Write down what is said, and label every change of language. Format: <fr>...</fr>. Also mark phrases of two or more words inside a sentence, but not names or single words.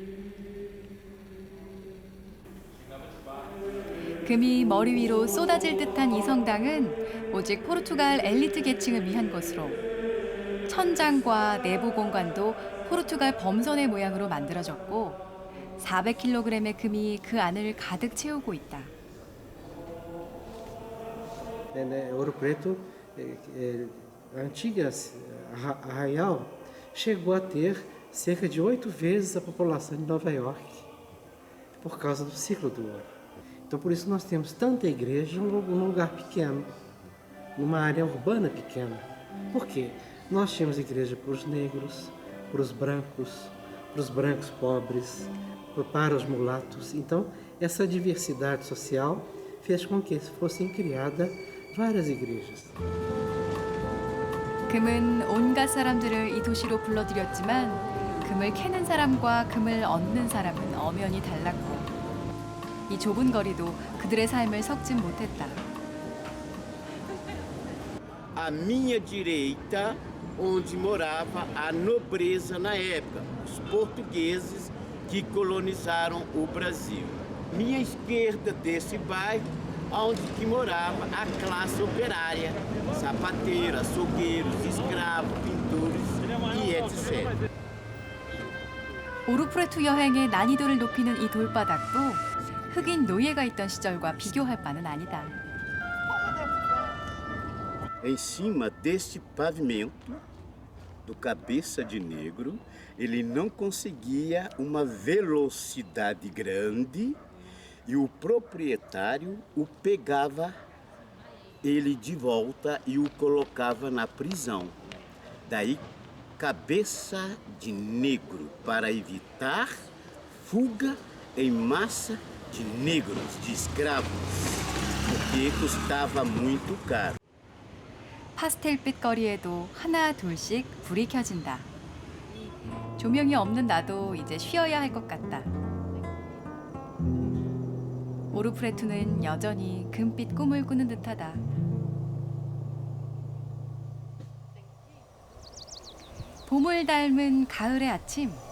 <ko>금이 머리 위로 쏟아질 듯한 이 성당은 오직 포르투갈 엘리트 계층을 위한 곳으로 천장과 내부 공간도 포르투갈 범선의 모양으로 만들어졌고 400kg의 금이 그 안을 가득 채우고 있다.</ko> <pt>Ouro Preto, a antiga Arraial, chegou a ter cerca de 8 vezes a população de Nova York, por causa do ciclo do ouro. Então, por isso nós temos tanta igreja num lugar pequeno, numa área urbana pequena. Por quê? Nós tínhamos igreja para os negros, para os brancos pobres, para os mulatos. Então, essa diversidade social fez com que fossem criadas várias igrejas.</pt> <ko>금은 온갖 사람들을 이 도시로 불러들였지만 금을 캐는 사람과 금을 얻는 사람은 엄연히 달랐고 이 좁은 거리도 그들의 삶을 섞진 못했다.</ko> <pt>À minha direita, onde morava a nobreza na época, os portugueses que colonizaram o Brasil. Minha esquerda desse bairro, onde que morava a classe operária, sapateiro, açougueiros, escravos, pintores e etc.</pt> <ko>오르프레투 여행의 난이도를 높이는 이 돌바닥도 흑인 노예가 있던 시절과 비교할 바는 아니다.</ko> <pt>Em cima deste pavimento do Cabeça de Negro, ele não conseguia uma velocidade grande e o proprietário o pegava ele de volta e o colocava na prisão. Daí, Cabeça de Negro, para evitar fuga em massa de negros, de escravos, porque custava muito caro.</pt> <ko>파스텔빛 거리에도 하나 둘씩 불이 켜진다. 조명이 없는 나도 이제 쉬어야 할 것 같다. 오르프레투는 여전히 금빛 꿈을 꾸는 듯하다. 봄을 닮은 가을의 아침.</ko>